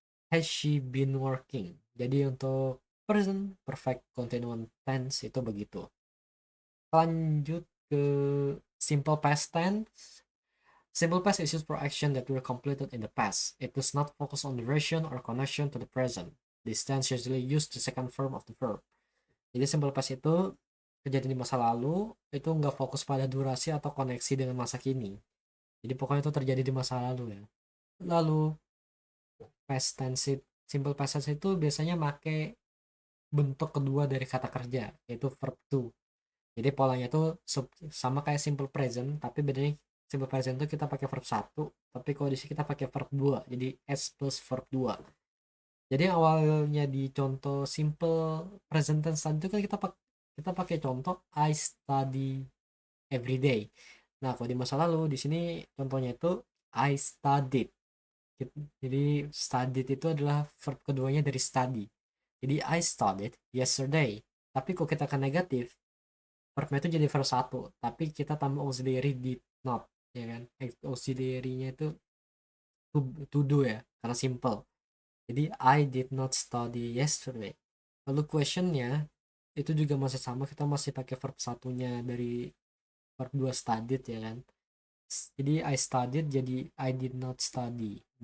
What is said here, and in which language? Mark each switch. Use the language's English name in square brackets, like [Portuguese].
[English] Has she been working? [Indonesian] Jadi untuk present perfect continuous tense itu begitu. Lanjut ke simple past tense. [English] Simple past is used for action that were completed in the past. It does not focus on duration or connection to the present. This tense usually use the second form of the verb. [Indonesian] Jadi simple past itu kejadian di masa lalu, itu nggak fokus pada durasi atau koneksi dengan masa kini. Jadi pokoknya itu terjadi di masa lalu ya. Lalu past tense, simple past tense itu biasanya make bentuk kedua dari kata kerja, yaitu verb to. Jadi polanya tuh sama kayak simple present, tapi bedanya simple present tuh kita pakai verb 1, tapi kalau di sini kita pakai verb 2. Jadi S plus verb 2. Jadi awalnya di contoh simple present tense tadi itu kan kita pakai contoh [English] I study every day. [Indonesian] Nah, kalau di masa lalu di sini contohnya itu [English] I studied. [Indonesian] Jadi studied itu adalah verb keduanya dari study. Jadi [English] I studied yesterday. [Indonesian] Tapi kalau kita kan negatif, verbnya itu jadi verb 1, tapi kita tambah auxiliary did not, ya kan? Auxiliary-nya itu to do ya, karena simple. Jadi [English] I did not study yesterday. [Indonesian] Lalu questionnya itu juga masih sama, kita masih pakai verb satunya dari verb 2 studied, ya kan? Jadi [English] I studied [Indonesian] jadi [English] I did not study.